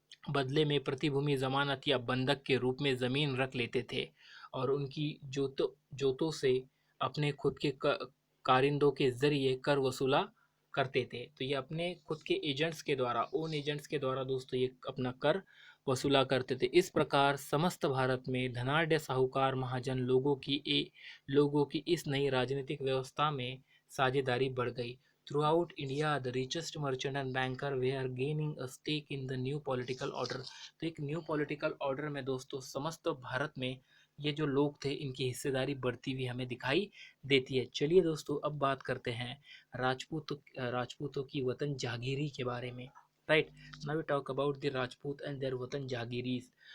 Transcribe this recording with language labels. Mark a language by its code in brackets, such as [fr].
[hi] बदले में प्रतिभूमि जमानत या बंधक के रूप में जमीन रख लेते थे और उनकी जोतों से अपने खुद के कारिंदों के जरिए कर वसूला करते थे। तो ये अपने खुद के एजेंट्स के द्वारा, ओन एजेंट्स के द्वारा दोस्तों ये अपना कर वसूला करते थे। इस प्रकार समस्त भारत में धनाढ़ साहूकार महाजन लोगों की इस नई राजनीतिक व्यवस्था में साझेदारी बढ़ गई। [en] Throughout India, the richest merchant and banker were gaining a stake in the new political order. [hi] तो एक न्यू पॉलिटिकल ऑर्डर में दोस्तों समस्त भारत में ये जो लोग थे इनकी हिस्सेदारी बढ़ती हुई हमें दिखाई देती है। चलिए दोस्तों अब बात करते हैं राजपूतों की वतन जहागीरी के बारे में। [en] Right, now we talk about the Rajput and their वतन जहागीरीज।